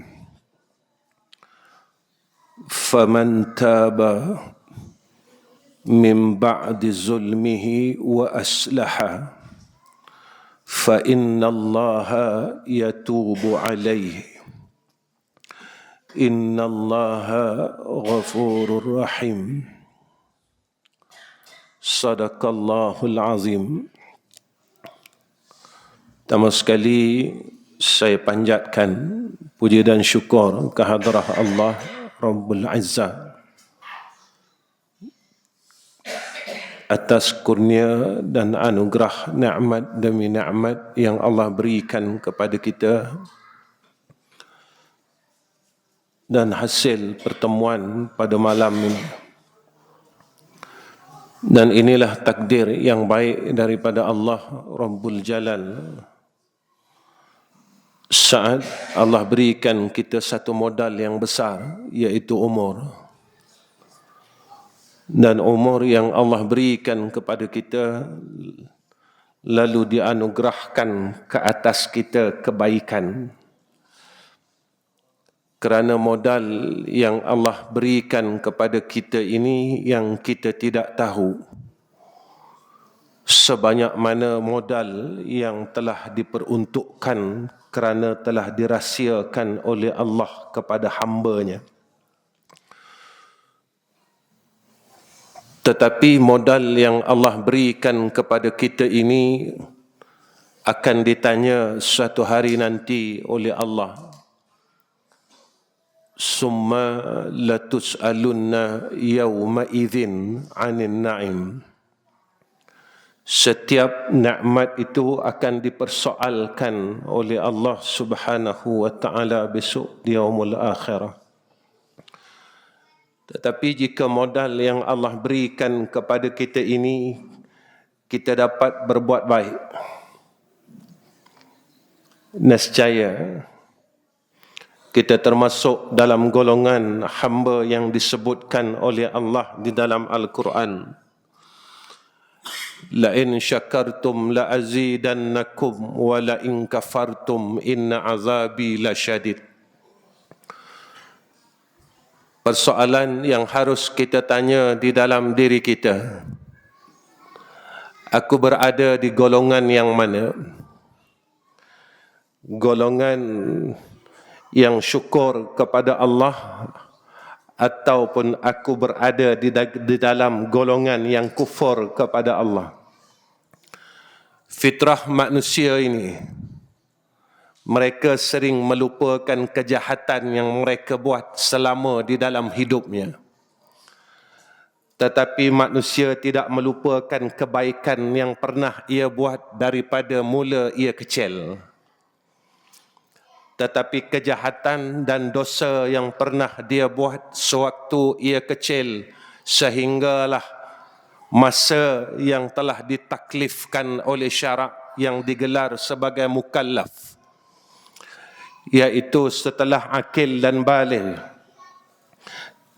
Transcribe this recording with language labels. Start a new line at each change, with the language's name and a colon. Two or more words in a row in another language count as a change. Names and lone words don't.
Arabic: فمن تاب من بعد ظلمه وأصلح فإن الله يتوب عليه إن الله غفور رحيم. صدق الله العظيم.
Malay: Pertama sekali saya panjatkan puji dan syukur kehadrat Allah
Arabic: رب العزة
Malay: atas kurnia dan anugerah nikmat demi nikmat yang Allah berikan kepada kita, dan hasil pertemuan pada malam ini. Dan inilah takdir yang baik daripada Allah
Arabic: رب الجلال.
Malay: Saat Allah berikan kita satu modal yang besar, iaitu umur. Dan umur yang Allah berikan kepada kita lalu dianugerahkan ke atas kita kebaikan. Kerana modal yang Allah berikan kepada kita ini yang kita tidak tahu sebanyak mana modal yang telah diperuntukkan kerana telah dirahsiakan oleh Allah kepada hamba-Nya. Tetapi modal yang Allah berikan kepada kita ini akan ditanya suatu hari nanti oleh Allah.
Arabic: ثم لتسألن يومئذ عن النعيم.
Malay: Setiap nikmat itu akan dipersoalkan oleh Allah
Arabic: سبحانه وتعالى
Malay: besok di
Arabic: يوم الآخرة.
Malay: Tetapi jika modal yang Allah berikan kepada kita ini kita dapat berbuat baik, nescaya kita termasuk dalam golongan hamba yang disebutkan oleh Allah di dalam Al-Quran.
Arabic: لئن شكرتم لأزيدنكم ولئن كفرتم إن عذابي لشديد.
Malay: Persoalan yang harus kita tanya di dalam diri kita, aku berada di golongan yang mana? Golongan yang syukur kepada Allah, ataupun aku berada di dalam golongan yang kufur kepada Allah. Fitrah manusia ini, mereka sering melupakan kejahatan yang mereka buat selama di dalam hidupnya. Tetapi manusia tidak melupakan kebaikan yang pernah ia buat daripada mula ia kecil. Tetapi kejahatan dan dosa yang pernah dia buat sewaktu ia kecil, sehinggalah masa yang telah ditaklifkan oleh syarak yang digelar sebagai mukallaf, iaitu setelah akil dan baligh.